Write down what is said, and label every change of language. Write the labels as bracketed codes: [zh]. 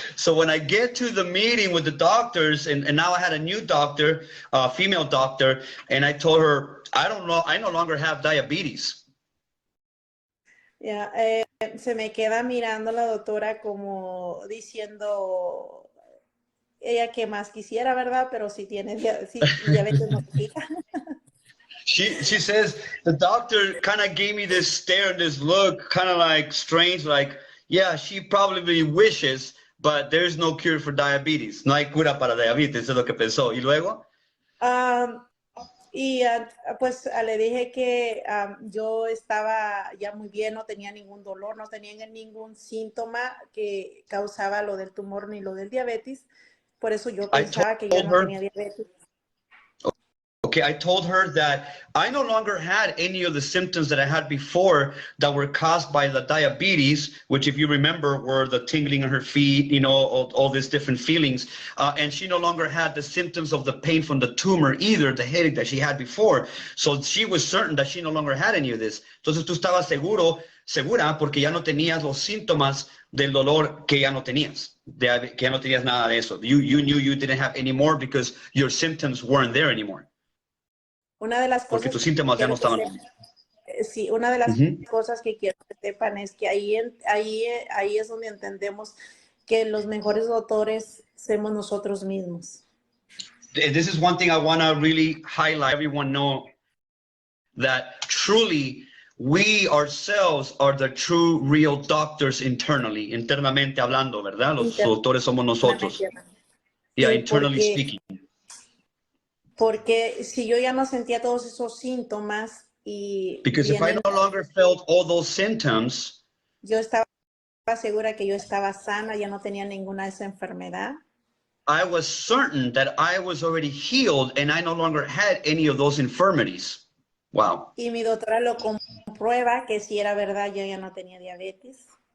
[en] So when I get to the meeting with the doctors, and now I had a new doctor, female doctor, and I told her, I no longer have diabetes. [es] Yeah, se me queda mirando la doctora como diciendo, ella que más quisiera, ¿verdad? Pero si tiene diabetes no se quita. [en] She says, the doctor kind of gave me this stare and this look, kind of like strange, like, yeah, she probably wishes, but there's no cure for diabetes. [es] No hay cura para diabetes, es lo que pensó. ¿Y luego? Pues le dije que yo estaba ya muy bien, no tenía ningún dolor, no tenía ningún síntoma que causaba lo del tumor ni lo del diabetes. Por eso yo pensaba que yo no tenía diabetes. [en] Okay, I told her that I no longer had any of the symptoms that I had before that were caused by the diabetes, which, if you remember, were the tingling in her feet, you know, all these different feelings. And she no longer had the symptoms of the pain from the tumor either, the headache that she had before. So she was certain that she no longer had any of this. [es] Entonces tú estabas segura, porque ya no tenías los síntomas del dolor que ya no tenías, que ya no tenías nada de eso. [en] You knew you didn't have any more because your symptoms weren't there anymore. [es] Una de las cosas porque tus síntomas ya no estaban. Sí, una de las cosas que quiero que sepan es que ahí es donde entendemos que los mejores doctores somos nosotros mismos. [en] This is one thing I want to really highlight, everyone know that truly we ourselves are the true real doctors [es] internamente hablando, ¿verdad? Los doctores somos nosotros. [en] Yeah, internally speaking. [es] Porque si yo ya no sentía todos esos síntomas [en] because if I no longer felt all those symptoms, [es] yo estaba segura que yo estaba sana, ya no tenía ninguna de esa enfermedad. [en] I was certain that I was already healed and I no longer had any of those infirmities. Wow. [es] Y mi doctora lo comprueba que si era verdad, yo ya no tenía diabetes.